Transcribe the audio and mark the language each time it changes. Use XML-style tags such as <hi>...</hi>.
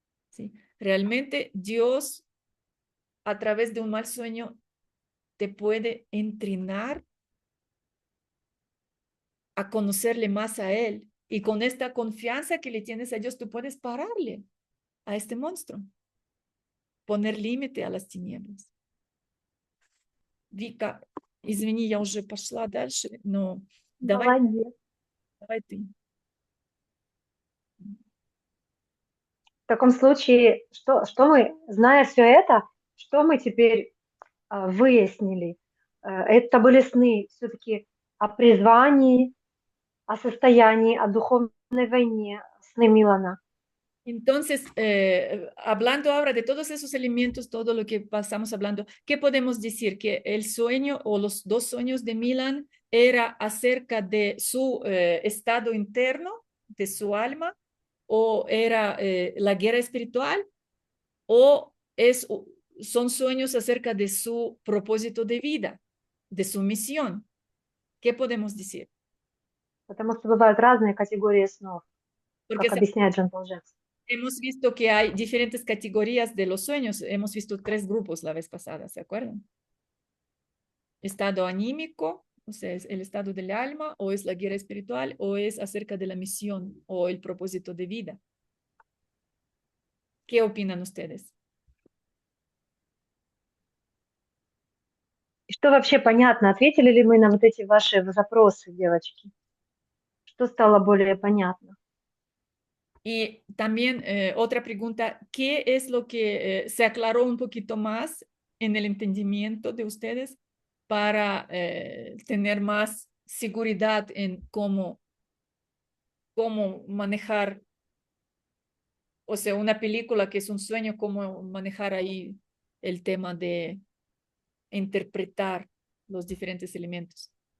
<es>¿Sí? Realmente Dios a través de un mal sueño te puede entrenar a conocerle más a Él. Y con esta confianza que le tienes a Dios, tú puedes pararle a este monstruo, poner límite a las tinieblas.</es> <ru>Вика, извини, я уже пошла дальше, но давай Молодец. ты. В таком случае, что мы, зная все это, что мы теперь выяснили? Это были сны все-таки о призвании, о состоянии, о духовной войне, сны Милана.</ru> <es>Entonces, hablando ahora de todos esos elementos, todo lo que pasamos hablando, ¿qué podemos decir? Que el sueño o los dos sueños de Milan era acerca de su estado interno, de su alma, o era la guerra espiritual, o son sueños acerca de su propósito de vida, de su misión. ¿Qué podemos decir?</es> <ru>Потому что бывают разные категории снов,</ru> <es>Porque</es> <ru>как объясняет Жан-Пол Жакс.</ru> <es>hemos visto que hay diferentes categorías de los sueños. Hemos visto 3 grupos la vez pasada, ¿se acuerdan? Estado anímico, o sea, es el estado del alma, o es la guerra espiritual, o es acerca de la misión o el propósito de vida. ¿Qué opinan ustedes?</es> <ru>Что вообще понятно? Ответили ли мы на вот эти ваши запросы, девочки? Что стало более понятно?</ru> <es>Y también otra pregunta, ¿qué es lo que se aclaró un poquito más en el entendimiento de ustedes para tener más seguridad en cómo manejar, o sea, una película que es un sueño, cómo manejar ahí el tema de interpretar los diferentes elementos?</es>